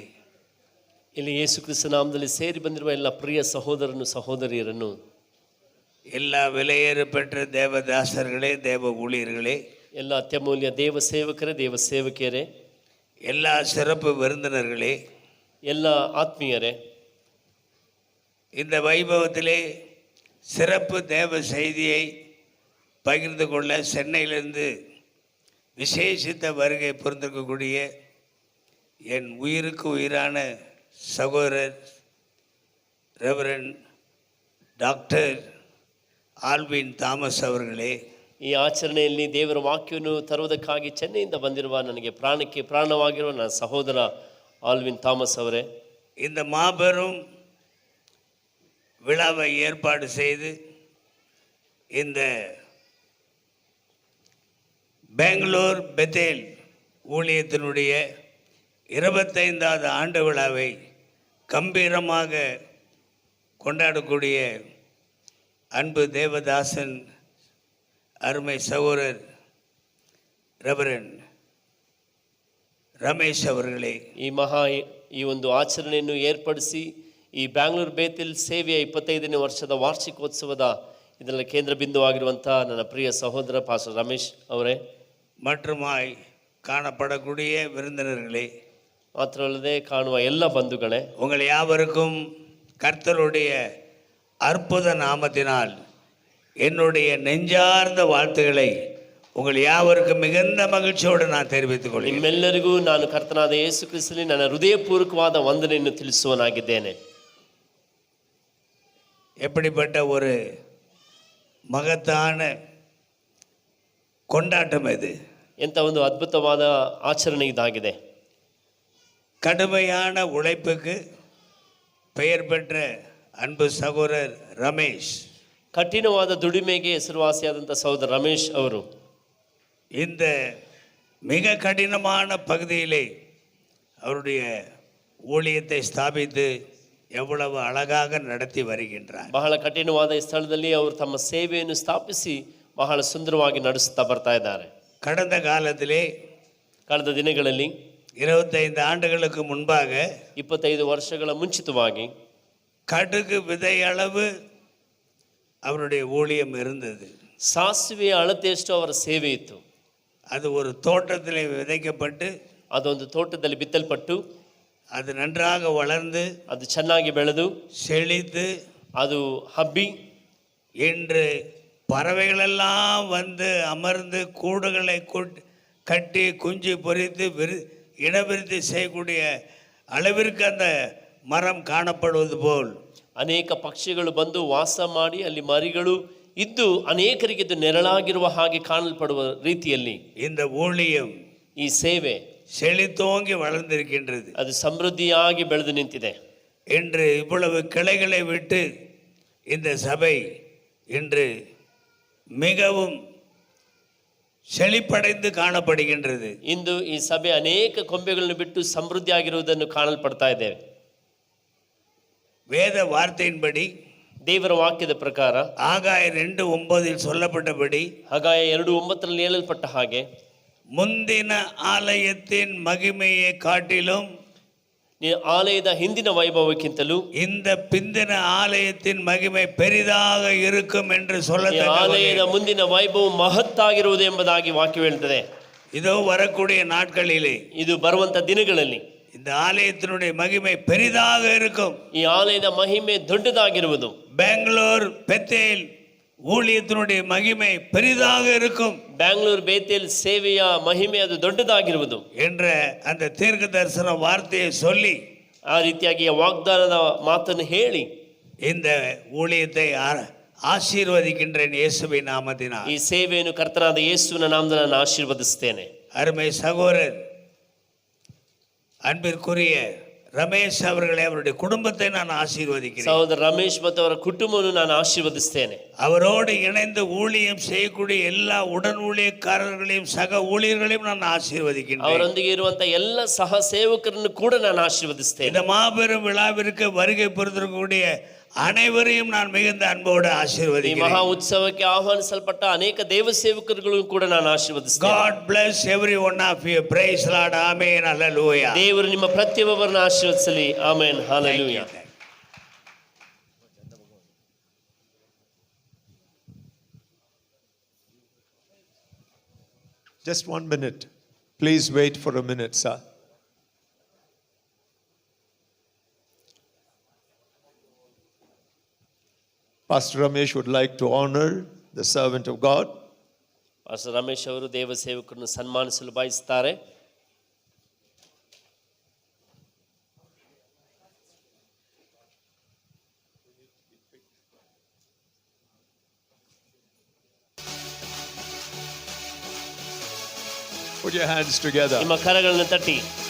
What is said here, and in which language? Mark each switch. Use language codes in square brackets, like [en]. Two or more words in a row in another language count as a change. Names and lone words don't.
[kn] ಇಲ್ಲಿ ಯೇಸು ಕ್ರಿಸ್ತ ನಾಮದಲ್ಲಿ ಸೇರಿ ಬಂದಿರುವ ಎಲ್ಲ ಪ್ರಿಯ ಸಹೋದರನು ಸಹೋದರಿಯರನ್ನು, [ta] ಎಲ್ಲ விலையேற பெற்ற தேவதாசர்களே, தேவ ஊழியர்களே, [kn] ಎಲ್ಲ ಅತ್ಯಮೂಲ್ಯ ದೇವ ಸೇವಕರೇ, ದೇವ ಸೇವಕಿಯರೇ, [ta] ಎಲ್ಲ சிறப்பு விருந்தினர்களே, [kn] ಎಲ್ಲ ಆತ್ಮೀಯರೇ, [ta] இந்த வைபவத்திலே சிறப்பு தேவ செய்தியை பகிர்ந்து கொள்ள சென்னையிலிருந்து விசேஷித்த வருகை புரிந்திருக்கக்கூடிய என் உயிருக்கு உயிரான சகோதரர் ரெவரண்ட் டாக்டர் ஆல்வின் தாமஸ் அவர்களே, [kn] ಈ ಆಚರಣೆಯಲ್ಲಿ ದೇವರ ವಾಕ್ಯವನ್ನು ತರುವುದಕ್ಕಾಗಿ ಚೆನ್ನೈಯಿಂದ ಬಂದಿರುವ ನನಗೆ ಪ್ರಾಣಕ್ಕೆ ಪ್ರಾಣವಾಗಿರುವ ನನ್ನ ಸಹೋದರ ಆಲ್ವಿನ್ ಥಾಮಸ್ ಅವರೇ, [ta] இந்த மாபெரும் விழாவை ஏற்பாடு செய்து இந்த பெங்களூர் பெத்தேல் ஊழியத்தினுடைய 25வது ஆண்டு விழாவை கம்பீரமாக கொண்டாடக்கூடிய அன்பு தேவதாசன் அருமை சகோதரர் ரெவரண்ட் ರಮೇಶ್ ಅವர்களே, [kn] ಈ ಒಂದು ಆಚರಣೆಯನ್ನು ಏರ್ಪಡಿಸಿ ಈ ಬ್ಯಾಂಗ್ಳೂರು ಬೇತಿಲ್ ಸೇವೆಯ 25ನೇ ವರ್ಷದ ವಾರ್ಷಿಕೋತ್ಸವದ ಇದರ ಕೇಂದ್ರ ಬಿಂದುವಾಗಿರುವಂಥ ನನ್ನ ಪ್ರಿಯ ಸಹೋದರ ಪಾಸ್ಟರ್ ರಮೇಶ್ ಅವರೇ, [ta] மற்றுமாய் காணப்படக்கூடிய விருந்தினர்களே, [kn] ಮಾತ್ರವಲ್ಲದೆ ಕಾಣುವ ಎಲ್ಲ ಬಂಧುಗಳೇ, [ta] உங்கள் யாவருக்கும் கர்த்தருடைய அற்புத நாமத்தினால் என்னுடைய நெஞ்சார்ந்த வாழ்த்துக்களை உங்கள் யாவருக்கும் மிகுந்த மகிழ்ச்சியோடு நான் தெரிவித்துக் கொள்கிறேன். [kn] ನಿಮ್ಮೆಲ್ಲರಿಗೂ ನಾನು ಕರ್ತನಾದ ಯೇಸು ಕ್ರಿಸ್ತನಲ್ಲಿ ನನ್ನ ಹೃದಯಪೂರ್ವಕವಾದ ವಂದನೆಯನ್ನು ತಿಳಿಸುವನಾಗಿದ್ದೇನೆ. [ta] எப்படிப்பட்ட ஒரு மகத்தான கொண்டாட்டம் இது! [kn] ಎಂಥ ಒಂದು ಅದ್ಭುತವಾದ ಆಚರಣೆ ಇದಾಗಿದೆ. [ta] கடுமையான உழைப்புக்கு பெயர் பெற்ற அன்பு சகோதரர் ரமேஷ், [kn] ಕಠಿಣವಾದ ದುಡಿಮೆಗೆ ಹೆಸರುವಾಸಿಯಾದಂಥ ಸಹೋದರ ರಮೇಶ್ ಅವರು [ta] இந்த மிக கடினமான பகுதியிலே அவருடைய ஊழியத்தை ஸ்தாபித்து எவ்வளவு அழகாக நடத்தி வருகின்றார். [kn] ಬಹಳ ಕಠಿಣವಾದ ಈ ಸ್ಥಳದಲ್ಲಿ ಅವರು ತಮ್ಮ ಸೇವೆಯನ್ನು ಸ್ಥಾಪಿಸಿ ಬಹಳ ಸುಂದರವಾಗಿ ನಡೆಸುತ್ತಾ ಬರ್ತಾ ಇದ್ದಾರೆ. [ta] கடந்த காலத்திலே [kn] ಕಳೆದ ದಿನಗಳಲ್ಲಿ [ta] 25 ஆண்டுகளுக்கு முன்பாக [kn] 25 ವರ್ಷಗಳ ಮುಂಚಿತವಾಗಿ [ta] கடுகு விதையளவு அவருடைய ஊழியம் இருந்தது. [kn] ಸಾಸಿವೆಯ ಅಳತೆಯಷ್ಟು ಅವರ ಸೇವೆ ಇತ್ತು. [ta] அது ஒரு தோட்டத்திலே விதைக்கப்பட்டு [kn] ಅದೊಂದು ತೋಟದಲ್ಲಿ ಬಿತ್ತಲ್ಪಟ್ಟು [ta] அது நன்றாக வளர்ந்து [kn] ಅದು ಚೆನ್ನಾಗಿ ಬೆಳೆದು [ta] செழித்து [kn] ಅದು ಹಬ್ಬಿ [ta] இன்று பறவைகளெல்லாம் வந்து அமர்ந்து கூடுகளை கட்டி குஞ்சு பொரித்து இனவிருத்தி செய்யக்கூடிய அளவிற்கு அந்த மரம் காணப்படுவது போல் [kn] ಅನೇಕ ಪಕ್ಷಿಗಳು ಬಂದು ವಾಸ ಮಾಡಿ ಅಲ್ಲಿ ಮರಿಗಳು ಇದ್ದು ಅನೇಕರಿಗೆ ಇದು ನೆರಳಾಗಿರುವ ಹಾಗೆ ಕಾಣಲ್ಪಡುವ ರೀತಿಯಲ್ಲಿ [ta] இந்த ஊழியம் [kn] ಈ ಸೇವೆ [ta] செழித்தோங்கி வளர்ந்திருக்கின்றது. [kn] ಅದು ಸಮೃದ್ಧಿಯಾಗಿ ಬೆಳೆದು ನಿಂತಿದೆ. [ta] இன்று இவ்வளவு கிளைகளை விட்டு இந்த சபை இன்று மிகவும் செழிப்படைந்து காணப்படுகின்றது. [kn] ಇಂದು ಈ ಸಭೆ ಅನೇಕ ಕೊಂಬೆಗಳನ್ನು ಬಿಟ್ಟು ಸಮೃದ್ಧಿಯಾಗಿರುವುದನ್ನು ಕಾಣಲ್ಪಡ್ತಾ ಇದ್ದೇವೆ. [ta] வேத வார்த்தையின்படி [kn] ದೇವರ ವಾಕ್ಯದ ಪ್ರಕಾರ [ta] ஆகாய 2:9 சொல்லப்பட்டபடி [kn] ಹಾಗಾಯ 2:9 ಹೇಳಲ್ಪಟ್ಟ ಹಾಗೆ [ta] முந்தின ஆலயத்தின் மகிமையை காட்டிலும் [kn] ಆಲಯದ ಹಿಂದಿನ ವೈಭವಕ್ಕಿಂತಲೂ [ta] இந்த பிந்தின ஆலயத்தின் மகிமை பெரிதாக இருக்கும் என்று [kn] ಆಲಯದ ಮುಂದಿನ ವೈಭವ ಮಹತ್ತಾಗಿರುವುದು ಎಂಬುದಾಗಿ ವಾಕ್ಯ ಹೇಳ್ತದೆ. [ta] இதோ வரக்கூடிய நாட்களிலே [kn] ಇದು ಬರುವಂತ ದಿನಗಳಲ್ಲಿ [ta] இந்த ஆலயத்தினுடைய மகிமை பெரிதாக இருக்கும். [kn] ಈ ಆಲಯದ ಮಹಿಮೆ ದೊಡ್ಡದಾಗಿರುವುದು. [ta] பெங்களூர் பெத்தேல் ஊழியத்தினுடைய மகிமை பெரிதாக இருக்கும். [kn] பெங்களூர் ಬೇತೇಲ್ ಸೇವೆಯ ಮಹಿಮೆ ಅದು ದೊಡ್ಡದಾಗಿರುವುದು [ta] என்ற அந்த தீர்க்க தரிசன வார்த்தையை சொல்லி [kn] ಆ ರೀತಿಯಾಗಿ ವಾಗ್ದಾನದ ಮಾತನ್ನು ಹೇಳಿ [ta] இந்த ஊழியத்தை ஆசீர்வதிக்கின்றேன் இயேசுவின் நாமத்தினால். [kn] ಈ ಸೇವೆಯನ್ನು ಕರ್ತನಾದ ಯೇಸುವಿನ ನಾಮದಲ್ಲಿ ನಾನು ಆಶೀರ್ವದಿಸುತ್ತೇನೆ. [ta] அருமை சகோதரர் அன்பிற்குரிய ரமேஷ் அவர்களை அவருடைய குடும்பத்தை நான் ஆசீர்வதிக்கிறேன். [kn] ಸಹೋದರ ರಮೇಶ್ ಮತ್ತು ಅವರ ಕುಟುಂಬವನ್ನು ನಾನು ಆಶೀರ್ವದಿಸುತ್ತೇನೆ. [ta] அவரோடு இணைந்து ஊழியம் செய்யக்கூடிய எல்லா உடன் ஊழியக்காரர்களையும் சக ஊழியர்களையும் நான் ஆசீர்வதிக்கின்றேன். [kn] ಅವರೊಂದಿಗೆ ಇರುವಂತ ಎಲ್ಲ ಸಹ ಸೇವಕರನ್ನು ಕೂಡ ನಾನು ಆಶೀರ್ವದಿಸುತ್ತೇನೆ. [ta] இந்த மாபெரும் விழாவிற்கு வருகை புரிந்திருக்கக்கூடிய அனைவரையும் நான் மிகுந்த அன்போடு [kn] ಈ [ta] ஆசீர்வதிக்கிறேன். [kn] ಮಹಾ ಉತ್ಸವಕ್ಕೆ ಆಹ್ವಾನಿಸಲ್ಪಟ್ಟ ಅನೇಕ ದೇವ ಸೇವಕರುಗಳನ್ನು ಕೂಡ ನಾನು ಆಶೀರ್ವದಿಸುತ್ತೇನೆ. [en] God bless every one of you. Praise Lord. Amen. Hallelujah. [kn] ದೇವರು ನಿಮ್ಮ ಪ್ರತಿಯೊಬ್ಬರನ್ನು ಆಶೀರ್ವದಿಸಲಿ. ಆಮೆನ್. ಹಲ್ಲೆಲೂಯಾ. [en] Just 1 minute. Please wait for a minute, sir. Pastor Ramesh would like to honor the servant of God. [kn] ಪಾಸ್ಟರ್ ರಮೇಶ್ ಅವರು ದೇವ ಸೇವಕರನ್ನು ಸನ್ಮಾನಿಸಲು ಬಯಸುತ್ತಾರೆ. [en] Put your hands together. [kn] ನಿಮ್ಮ ಕರಗಳನ್ನು ತಟ್ಟಿ.